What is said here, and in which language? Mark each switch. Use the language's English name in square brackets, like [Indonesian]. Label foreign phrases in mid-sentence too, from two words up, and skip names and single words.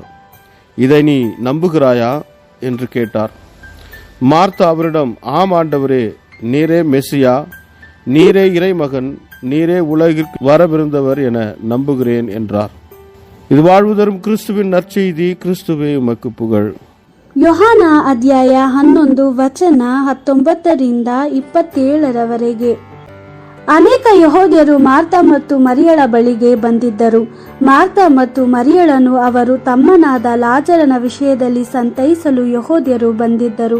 [Tamil] இதை நீ நம்புகிறாயா என்று கேட்டார். மார்த்தா அவரிடம், ஆம் ஆண்டவரே, நீரே மெசியா, நீரே இறைமகன், நீரே உலகிற்கு வரவிருந்தவர் என நம்புகிறேன் என்றார். இது வாழ்வு தரும் கிறிஸ்துவின் நற்செய்தி. கிறிஸ்துவே உமக்கு புகழ். [Kannada] ಯೋಹಾನ ಅಧ್ಯಾಯ 11 ವಚನ 19 27 ಅನೇಕ ಯಹೂದ್ಯರು ಮಾರ್ತಾ ಮತ್ತು ಮರಿಯಳ ಬಳಿಗೆ ಬಂದಿದ್ದರು. ಮಾರ್ತಾ ಮತ್ತು ಮರಿಯಳನ್ನು ಅವರು ತಮ್ಮನಾದ ಲಾಜರನ ವಿಷಯದಲ್ಲಿ ಸಂತೈಸಲು ಯಹೂದ್ಯರು ಬಂದಿದ್ದರು.